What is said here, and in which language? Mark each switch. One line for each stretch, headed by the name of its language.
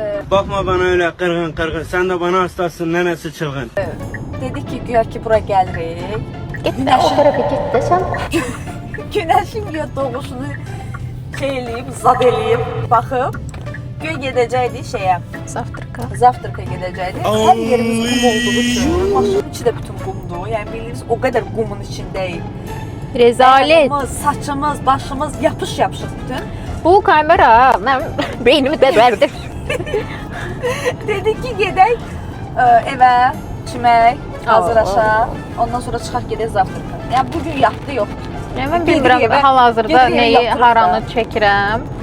Turkish: Bakma bana öyle kırgın kırgın. Sen de bana hastasın, nenesi çılgın.
Azerbaijani: dedik ki, güya ki bura gəlirik. Getdə o tərəfə getdə sən. Günəşin güya doğuşunu şey eləyib, zad eləyib, baxıb. Güya gedəcəkdik şeyə, Zavtraka. zavtraka gedəcəkdik. Hər yerimiz qum olduğu üçün, maşının içi də bütün qumdur. Yəni bildiyimiz o qədər qumun içindəyik. Rezalet. Ayağımız, saçımız, başımız yapış-yapışıq bütün. Bu kamera mənim beynimi dərərdir. Dedik ki, gedək evə, çimək, hazırlaşaq. Ondan sonra çıxaq gedək zavtraka. Yəni bugün yatdı yoxdur. Yəni mən bilmirəm Gedirik evə, hal-hazırda gedirik evə nəyi, yatırıq haranı da. çəkirəm.